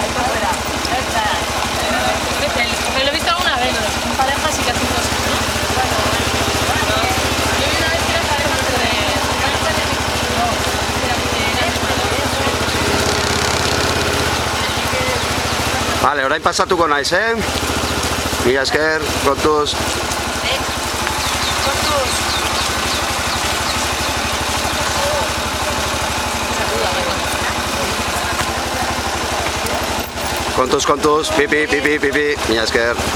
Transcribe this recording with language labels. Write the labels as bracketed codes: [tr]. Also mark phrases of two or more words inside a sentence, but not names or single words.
[es] Me lo he visto alguna vez. En parejas sí que hacen cosas, ¿no? Yo vi una vez que era pareja de... Vale, [eu] orain pasatu gonaiz, Mila esker, kontuz. Kontuz, kontuz, pipi, pipi, pipi, mila esker.